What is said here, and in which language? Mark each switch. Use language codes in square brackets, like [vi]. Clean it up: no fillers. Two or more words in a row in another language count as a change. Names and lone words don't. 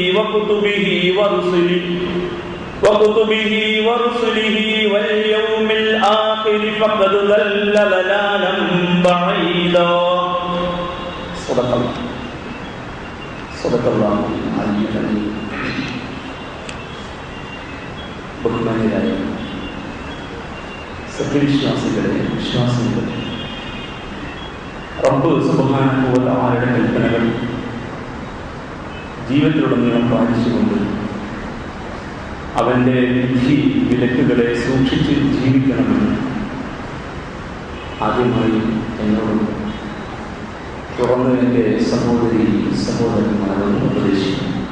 [ar] وكتبه ورسله واليوم الآخر فقد ضل ضلالا بعيدا صدق الله العلي العظيم. [ml] ബഹുമാന്യരായ സത്യവിശ്വാസികളെ വിശ്വാസികളെ, [ar] رب سبحانه وتعالى [ml] കൽപ്പനകൾ ജീവിതത്തിലുടനീളം പാലിച്ചുകൊണ്ട് അവൻ്റെ വിധി വിലക്കുകളെ സൂക്ഷിച്ച് ജീവിക്കണമെന്ന് ആദ്യമായി എന്നോട് തുറന്ന് എൻ്റെ സഹോദരന്മാരോട് ഉപദേശിക്കുന്നു.